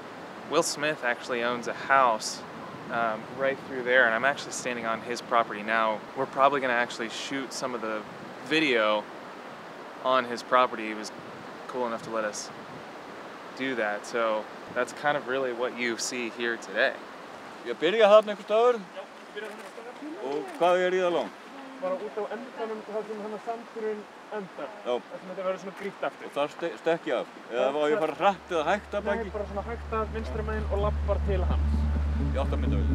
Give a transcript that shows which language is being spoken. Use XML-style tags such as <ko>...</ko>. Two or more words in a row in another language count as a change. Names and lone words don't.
<en>Will Smith actually owns a house right through there, and I'm actually standing on his property now. We're probably going to actually shoot some of the video on his property. He was cool enough to let us do that, so that's kind of really what you see here today.</en> <is>Ég byrja þarna einhver staður. Og hvað í það langt? Bara út á endanum þar sem hann sandurinn endar. Já. Það sem þetta verður svona grýtt eftir. Og þar stekk ég af. Eða var ég fara hratt eða hægt að baki? Nei, bara svona hægt að vinstri megin og lappar til hans. Í 8 myndavél.</is>